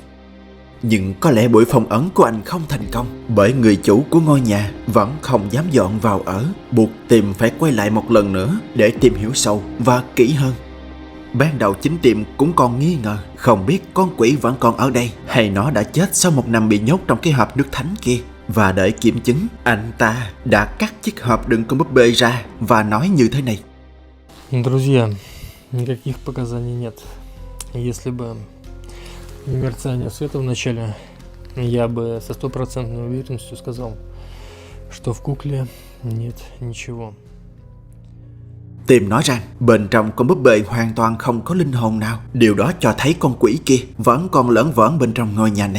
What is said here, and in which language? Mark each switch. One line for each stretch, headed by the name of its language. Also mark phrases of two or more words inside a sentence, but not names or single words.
Vietnamese: Nhưng có lẽ buổi phong ấn của anh không thành công, bởi người chủ của ngôi nhà vẫn không dám dọn vào ở, buộc Tim phải quay lại một lần nữa để tìm hiểu sâu và kỹ hơn. Ban đầu chính Tim cũng còn nghi ngờ không biết con quỷ vẫn còn ở đây hay nó đã chết sau 1 năm bị nhốt trong cái hộp nước thánh kia. Và để kiểm chứng, anh ta đã cắt chiếc hộp đựng con búp bê ra và nói như thế này:
Russian: Друзья, никаких показаний нет. Если бы мерцание света в начале, я бы со 100% уверенностью сказал, что в кукле нет ничего.
Vietnamese: Tim nói rằng bên trong con búp bê hoàn toàn không có linh hồn nào. Điều đó cho thấy con quỷ kia vẫn còn lởn vởn bên trong ngôi nhà này.